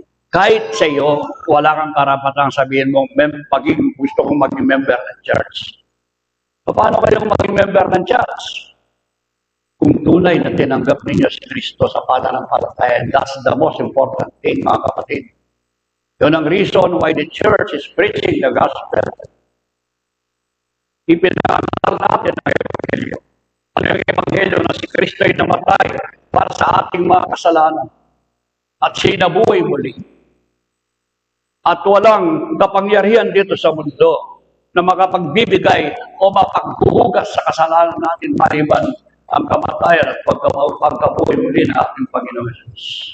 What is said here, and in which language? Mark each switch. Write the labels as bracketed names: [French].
[Filipino] Kahit sa iyo, wala kang karapatang sabihin mo, gusto kong maging member ng church. Paano kayong maging member ng church? Kung tunay na tinanggap ninyo si Kristo sa pananampalataya, [English] that's the most important thing, [Filipino] mga kapatid. Yun ang [English] reason why the church is preaching the gospel. [Filipino] Ipinangaral natin ang Ebanghelyo. Ano yung Ebanghelyo na si Kristo ay namatay para sa ating mga kasalanan at siya nabuhay muli. At walang kapangyarihan dito sa mundo na makapagbibigay o mapaghuhugas sa kasalanan natin maliban ang kamatayan at pagkabuhay muli ng ating Panginoon Jesus.